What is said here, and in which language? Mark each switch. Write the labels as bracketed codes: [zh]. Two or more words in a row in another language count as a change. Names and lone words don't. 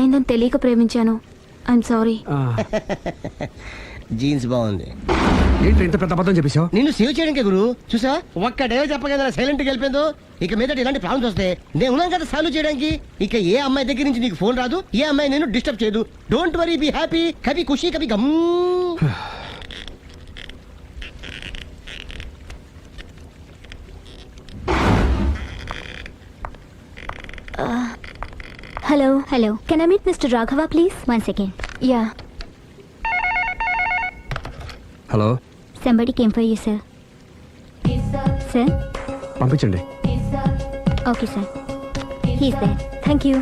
[te] పెళ్ళైందని తెలియక ప్రేమించాను. [en] I'm sorry. [te] జీన్స్ బాగుంది. ఏంటి ఇంత పెద్ద అబద్ధం చెప్పేశావు? నిన్ను సేవ్ చేయడానికి గురు చూసా ఒక్క డే చెప్పగల సైలెంట్ గా వెళ్ళిపోయిందో. ఇక మీద ఇలాంటి ప్రాబ్లమ్స్ వస్తే నేను ఉన్నాను కదా సాల్వ్ చేయడానికి. ఇక ఏ అమ్మాయి దగ్గర నుంచి నీకు ఫోన్ రాదు, ఏ అమ్మాయి నేను డిస్టర్బ్ చేయదు. [en] don't worry, be happy. [te] కభీ ఖుషి కభీ గమ్. [en] హలో, హలో, Can I meet Mister Raghava please? 1 second. యా. హలో, Somebody came for you, sir. Sir? [te] పంపించండి. [en] Okay, sir. He's there. thank you.